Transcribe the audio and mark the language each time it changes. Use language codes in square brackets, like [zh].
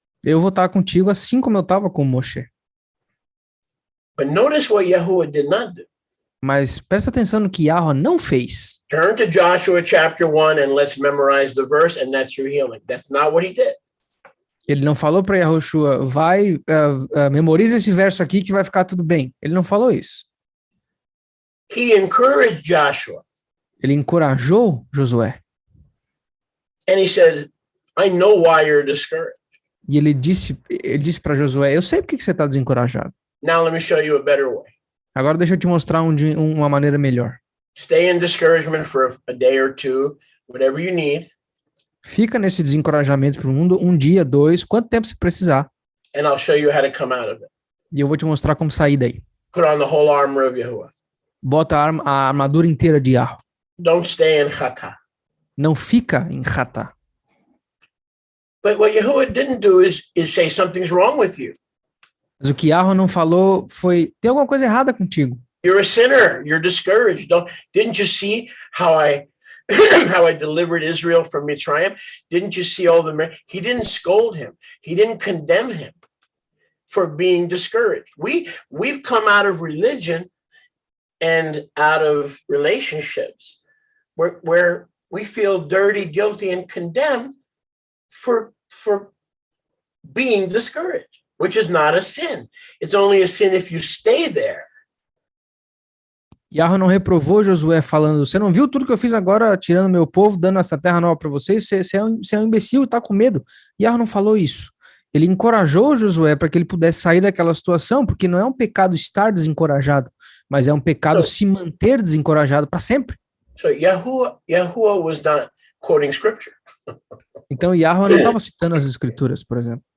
[pt] Eu vou estar contigo assim como eu estava com Moshe. [en] But notice what Yahuwah did not do. [pt] Mas presta atenção no que Yahweh não fez. [en] Turn to Joshua chapter 1 and let's memorize the verse, and that's your healing. That's not what he did. [pt] Ele não falou para Yahushua, vai, memoriza esse verso aqui que vai ficar tudo bem. Ele não falou isso. [en] He encouraged Joshua. [pt] Ele encorajou Josué. [en] And he said, I know why you're discouraged. [pt] E ele disse para Josué, eu sei porque que você está desencorajado. [en] Now let me show you a better way. [pt] Agora deixa eu te mostrar uma maneira melhor. [en] Stay in discouragement for a day or two, whatever you need, [pt] Fica nesse desencorajamento por um dia, 2, quanto tempo você precisar. [en] and I'll show you how to come out of it. [pt] E eu vou te mostrar como sair daí. [en] Put on the whole armor of Yahuwah. [pt] Bota a armadura inteira de Yahweh. [en] Don't stay in chata. [pt] Não fica em Hatá. [en] But what Yahuwah didn't do is say something's wrong with you. [pt] Mas o que Yahweh não falou foi, tem alguma coisa errada contigo. [en] You're a sinner. You're discouraged. Didn't you see how I how I delivered Israel from Mitzrayim? Didn't you see all the? He didn't scold him. He didn't condemn him for being discouraged. We've come out of religion and out of relationships where we feel dirty, guilty, and condemned for being discouraged, which is not a sin. It's only a sin if you stay there. [pt] Yahweh não reprovou Josué falando, você não viu tudo que eu fiz agora, tirando meu povo, dando essa terra nova para vocês? Você é um imbecil, tá com medo. Yahweh não falou isso. Ele encorajou Josué para que ele pudesse sair daquela situação, porque não é um pecado estar desencorajado, mas é um pecado se manter desencorajado para sempre. [en] So Yahuwah was not quoting scripture. [pt] Então Yahweh não estava citando as escrituras, por exemplo.